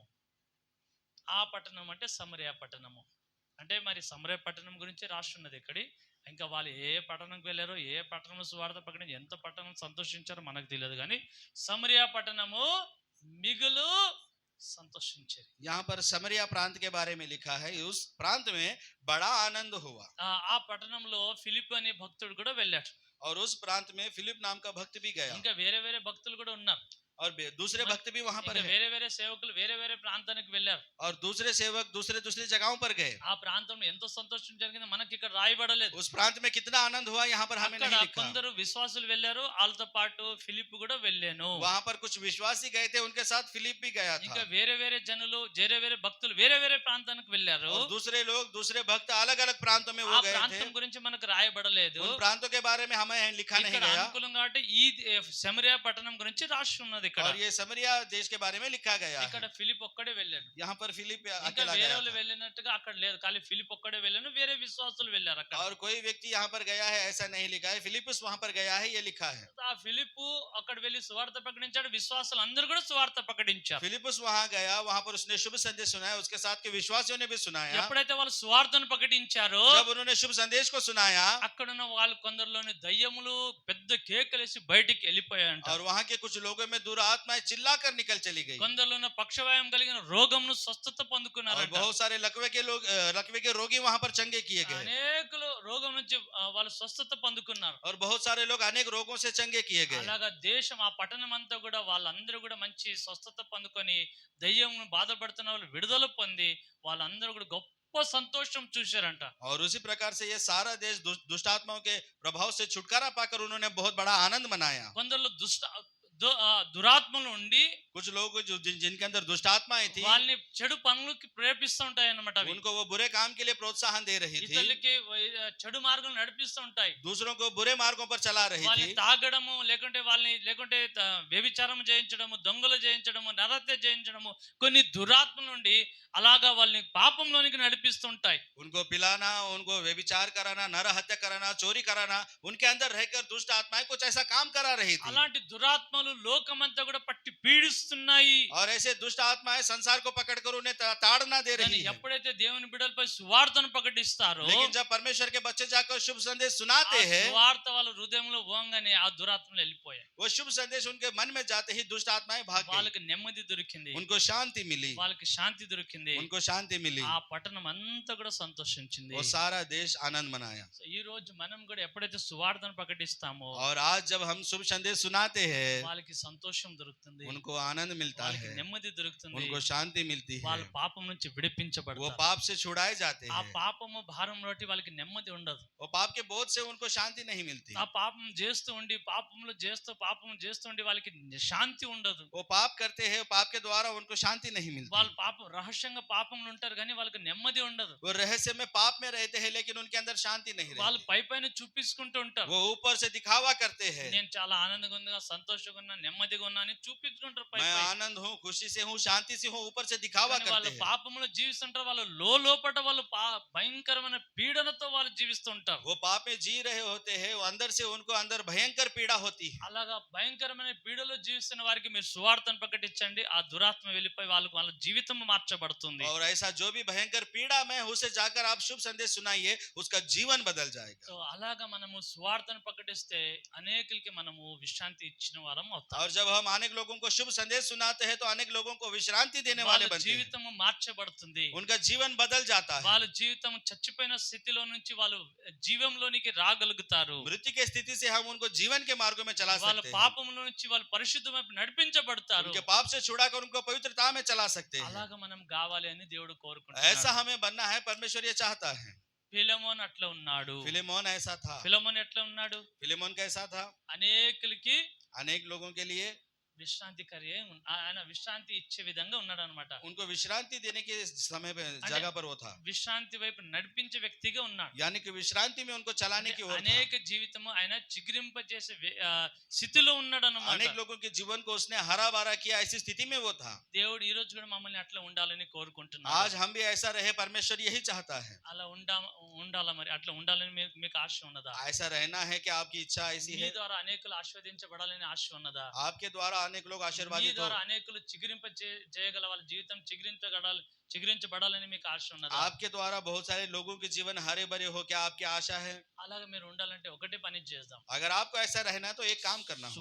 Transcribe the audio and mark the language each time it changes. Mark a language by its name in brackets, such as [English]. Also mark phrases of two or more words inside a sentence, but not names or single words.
[Telugu] ఆ పట్టణం అంటే సమరయ పట్టణము. అంటే మరి సమరయ పట్టణం గురించి రాస్తున్నది ఇక్కడి. ఇంకా వాళ్ళు ఏ పట్టణంకి వెళ్ళారో, ఏ పట్టణం సువార్త ప్రకటన, ఎంత పట్టణం సంతోషించారో మనకు తెలియదు, కానీ సమరయ పట్టణము మిగులు సంతోషించేది. [Hindi] यहाँ पर समरिया प्रांत के बारे में लिखा है, उस प्रांत में बड़ा आनंद हुआ। [Telugu] ఆ పట్టణంలో ఫిలిప్ అనే భక్తుడు కూడా వెళ్ళాడు. [Hindi] और उस प्रांत में फिलिप नाम का भक्त भी गया, [Telugu] ఇంకా వేరే వేరే భక్తులు కూడా ఉన్నారు. [Hindi] और दूसरे भक्त भी वहां पर [Telugu] ఇంకా [Hindi] है, [Telugu] వేరే వేరే సేవకులు వేరే వేరే ప్రాంతానికి వెళ్ళారు. [Hindi] और दूसरे सेवक दूसरे जगहों पर गए। [Telugu] ఆ ప్రాంతంలో ఎంతో సంతోషం జరిగింది మనకి ఇక్కడ రాయబడలేదు. [Hindi] उस प्रांत में कितना आनंद हुआ यहाँ पर हमें [Telugu] అక్కడ [Hindi] नहीं लिखा। [Telugu] కొందరు విశ్వాసులు వెళ్ళారు, వాళ్ళతో పాటు ఫిలిప్ కూడా వెళ్ళాను. [Hindi] वहां पर कुछ विश्वासी गए थे, उनके साथ फिलिप भी गया था। [Telugu] ఇంకా వేరే వేరే జనులు, వేరే వేరే భక్తులు వేరే వేరే ప్రాంతానికి వెళ్ళారు. [Hindi] और दूसरे लोग दूसरे भक्त अलग अलग प्रांतों में [Telugu] ఆ [Hindi] वो गए थे। [Telugu] ప్రాంతం గురించి మనకు రాయబడలేదు. [Hindi] उन प्रांतों के बारे में हमें लिखा नहीं [Telugu] ఇక్కడ [Hindi] गया, [Telugu] అనుకూలం కాబట్టి ఈ సమరయ పట్టణం గురించి రాసి ఉన్నది. ఇక్కడ [Hindi] और ये समरिया देश के बारे में लिखा गया [Telugu] ఇక్కడ [Hindi] है। [Telugu] ఫిలిప్ ఒక్కడే వెళ్ళాడు. [Hindi] यहाँ पर फिलिप [Telugu] ఇంకా [Hindi] अकेला [Telugu] వేరే [Hindi] गया [Telugu] వాళ్ళు [Hindi] था। [Telugu] వెళ్ళినట్టుగా అక్కడ లేదు, ఖాళీ ఫిలిప్ ఒక్కడే వెళ్ళాను, వేరే విశ్వాసులు వెళ్ళారు అక్కడ. [Hindi] और कोई व्यक्ति यहाँ पर गया है ऐसा नहीं लिखा है, फिलिपस वहां पर गया है ये लिखा है। [Telugu] ఆ ఫిలిప్ అక్కడ వెళ్ళి సువార్త ప్రకటించాడు, విశ్వాసులు అందరూ కూడా సువార్త ప్రకటించారు. [Hindi] फिलिपस वहां गया, वहां पर उसने शुभ संदेश सुनाया, उसके साथ के विश्वासियों ने भी सुनाया। [Telugu] ఎప్పుడైతే వాళ్ళు సువార్తను ప్రకటించారో, [Hindi] जब उन्होंने शुभ संदेश को सुनाया, [Telugu] అక్కడున్న వాళ్ళు కొందరిలోని దయ్యములు పెద్ద కేకలేసి బయటికి వెళ్ళిపోయాయంట. [Hindi] और वहां के कुछ लोगों में दुरात्माएं चिल्लाकर निकल चली गई, [Telugu] కొందరిలో ఉన్న పక్షవాయం కలిగిన రోగంను స్వస్థత [Hindi] और [Telugu] పొందుకున్నారంట. [Hindi] बहुत सारे लकवे के रोगी वहां पर चंगे किए गए, [Telugu] అనేకులు రోగం నుంచి వాళ్ళు స్వస్థత పొందుకున్నారు. [Hindi] और बहुत सारे लोग अनेक रोगों से चंगे किए गए। [Telugu] అలాగా దేశం, ఆ పట్టణం అంతా కూడా వాళ్ళందరూ కూడా మంచి స్వస్థత పొందుకొని, దయ్యం బాధపడుతున్న వాళ్ళు విడుదల పొంది, వాళ్ళందరూ కూడా గొప్ప సంతోషం చూశారంట. [Hindi] और उसी प्रकार से ये सारा देश दुष्ट आत्माओं के प्रभाव से छुटकारा पाकर उन्होंने बहुत बड़ा आनंद मनाया। [Telugu] కొందరిలో దురాత్మలు ఉండి [Hindi] कुछ लोग जिनके अंदर दुष्ट आत्माएं थी, [Telugu] వాళ్ళని చెడు పనులకి ప్రేరేపిస్తూ ఉంటాయి అన్నమాట. అవి [Hindi] उनको वो बुरे काम के लिए प्रोत्साहन दे रही थी, [Telugu] ఇతరులకి చెడు మార్గం నడిపిస్తూ ఉంటాయి. [Hindi] दूसरों को बुरे मार्गों पर चला रही [Telugu] వాళ్ళని [Hindi] थी, [Telugu] తాగడము, లేకుంటే వ్యభిచారం చేయించడము, దొంగలు చేయించడము, నరహత్య చేయించడము, కొన్ని దురాత్మల నుండి అలాగా వాళ్ళని పాపంలోనికి నడిపిస్తుంటాయి. [Hindi] उनको पिलाना, उनको व्यभिचार कराना, नर हत्या कराना, चोरी कराना, उनके अंदर रहकर दुष्ट आत्माएं कुछ ऐसा काम करा रही थी। [Telugu] అలాంటి దురాత్మలు దురాత్మలు లోకమంతా కూడా పట్టి పీడిస్తున్నాయి. [Hindi] और ऐसे दुष्ट आत्माएं संसार को पकड़कर उन्हें ताड़ना दे [Telugu] కానీ [Hindi] रही है। [Telugu] ఎప్పుడైతే దేవుని బిడ్డలపై సువార్తను ప్రకటిస్తారో [Hindi] लेकिन जब परमेश्वर के बच्चे जाकर शुभ संदेश [Telugu] ఆ [Hindi] सुनाते हैं, [Telugu] సువార్త వాళ్ళ హృదయంలో పోగానే ఆ దురాత్మలు వెళ్ళిపోయాయి. [Hindi] वो शुभ संदेश उनके मन में जाते ही दुष्ट आत्माएं भाग गई। [Telugu] వాళ్ళకి నెమ్మది దొరికింది, [Hindi] उनको शांति मिली, [Telugu] వాళ్ళకి శాంతి దొరికింది, [Hindi] उनको शांति मिली, [Telugu] ఆ పట్టణం అంతా కూడా సంతోషించింది. [Hindi] वो सारा देश आनंद मनाया। [Telugu] సో ఈ రోజు మనం కూడా ఎప్పుడైతే సువార్తను ప్రకటిస్తామో [Hindi] और आज जब हम शुभ संदेश सुनाते हैं, [Telugu] వాళ్ళకి సంతోషం దొరుకుతుంది, [Hindi] उनको आनंद मिलता [Telugu] వాళ్ళకి [Hindi] है, [Telugu] నెమ్మది దొరుకుతుంది, [Hindi] उनको शांति मिलती है, [Telugu] వాళ్ళ పాపం నుంచి [Hindi] वो [Telugu] విడిపించబడతారు. [Hindi] पाप से छुड़ाए जाते [Telugu] ఆ [Hindi] हैं। [Telugu] పాపము భారం బట్టి వాళ్ళకి నెమ్మది ఉండదు. [Hindi] वो पाप के बोझ से उनको शांति नहीं मिलती। [Telugu] ఆ పాపం చేస్తూ ఉండి పాపం చేస్తూ ఉండి వాళ్ళకి శాంతి ఉండదు. [Hindi] वो पाप करते हैं, पाप के द्वारा उनको शांति नहीं मिलती। [Telugu] వాళ్ళు పాపం రహస్యంగా పాపంలో ఉంటారు కానీ వాళ్ళకి నెమ్మది ఉండదు. [Hindi] वो रहस्य में पाप में रहते हैं, लेकिन उनके अंदर शांति नहीं [Telugu] వాళ్ళు [Hindi] रहती। [Telugu] పైపైన చూపించుకుంటూ ఉంటారు. [Hindi] वो ऊपर से दिखावा करते हैं, [Telugu] నేను చాలా ఆనందంగా ఉన్నా, సంతోషంగా ఉన్నా, నెమ్మదిగా ఉన్నా అని చూపించుకుంటారు [Hindi] मैं [Telugu] పైపై. [Hindi] आनंद हूँ, खुशी से हूँ, शांति से हूँ, ऊपर से दिखावा [Telugu] కానీ వాళ్ళు [Hindi] करते हैं। [Telugu] పాపంలో జీవిస్తుంటారు. వాళ్ళు లోపట వాళ్ళు భయంకరమైన పీడనతో వాళ్ళు జీవిస్తుంటారు. [Hindi] वो पाप में जी रहे होते हैं, वो अंदर से उनको अंदर भयंकर पीड़ा होती है। [Telugu] అలాగా భయంకరమైన పీడలో జీవిస్తున్న వారికి మీరు సువార్తను ప్రకటించండి. ఆ దురాత్మ వెళ్ళిపోయి వాళ్ళ జీవితం మార్చబడుతుంది. [Hindi] और ऐसा जो भी भयंकर पीड़ा में है, उसे जाकर आप शुभ संदेश सुनाइए, उसका जीवन बदल जाएगा। [Telugu] సో అలాగా మనము సువార్తను ప్రకటిస్తే అనేకులకి మనము విశ్రాంతి ఇచ్చిన వారం అవుతాం. [Hindi] और जब हम अनेक लोगों को शुभ संदेश सुनाते हैं, तो अनेक लोगों को विश्रांति देने वाले [Telugu] వాళ్ళ [Hindi] बनते हैं। [Telugu] జీవితము మార్చబడుతుంది. [Hindi] उनका जीवन बदल जाता है। [Telugu] వాళ్ళ జీవితం చచ్చిపోయిన స్థితిలో నుంచి వాళ్ళు జీవంలోనికి రాగలుగుతారు. [Hindi] मृत्यु की स्थिति से हम उनको जीवन के मार्गों में चला [Telugu] వాళ్ళ [Hindi] सकते हैं। [Telugu] పాపంలో నుంచి వాళ్ళు పరిశుద్ధమై నడిపించబడతారు. [Hindi] उनके पाप से छुड़ाकर उनको पवित्रता में चला सकते हैं। [Telugu] అలాగా మనం కావాలి అని దేవుడు [Hindi] ऐसा [Telugu] కోరుకుంటున్నాడు. [Hindi] हमें बनना है, परमेश्वर ये चाहता है। [Telugu] ఫిలెమోన్ అట్లా ఉన్నాడు. [Hindi] फिलेमोन ऐसा था। [Telugu] ఫిలెమోన్ ఎట్లా ఉన్నాడు? [Hindi] फिलेमोन कैसा था? [Telugu] అనేకులకి [Hindi] अनेक लोगों के लिए [Telugu] విశ్రాంతికరి ఆయన విశ్రాంతి ఇచ్చే విధంగా ఉన్నాడు అనమాట. [Hindi] उनको विश्रांति देने के समय पे अने- जगह पर वो था, [Telugu] విశ్రాంతి వైపు నడిపించే వ్యక్తిగా ఉన్నాడు. [Hindi] यानी कि विश्रांति में उनको चलाने की ओर था। [Telugu] అనేక జీవితము ఆయన చిగురింపజేసే స్థితిలో ఉన్నాడు అన్నమాట. [Hindi] अनेक लोगों के जीवन को उसने हरा भरा किया, ऐसी स्थिति में वो था। [Telugu] దేవుడు ఈ రోజు కూడా మమ్మల్ని అట్లా ఉండాలని కోరుకుంటున్నాడు. [Hindi] आज हम भी ऐसा रहे, परमेश्वर यही चाहता है। [Telugu] అలా ఉండాలా మరి అట్లా ఉండాలని మీకు ఆశ ఉన్నదా? [Hindi] ऐसा रहना है कि आपकी इच्छा ऐसी [Telugu] మీ [Hindi] है, [Telugu] ద్వారా అనేకులు ఆశీర్వదించబడాలని ఆశ ఉన్నదా? [Hindi] आपके द्वारा अनेक लोग [Telugu] మీ [Hindi] आशीर्वादित हो, [Telugu] ద్వారా అనేకులు చేయగల వాళ్ళ జీవితం చిగురించబడాలని మీకు ఆశ ఉన్నదా? [Hindi] आपके द्वारा बहुत सारे लोगों के जीवन हरे भरे हो, क्या आपकी आशा है? [Telugu] అలాగే మీరు ఉండాలంటే ఒకటే పని చేద్దాం. [Hindi] अगर आपको ऐसा रहना है, तो एक काम करना हो,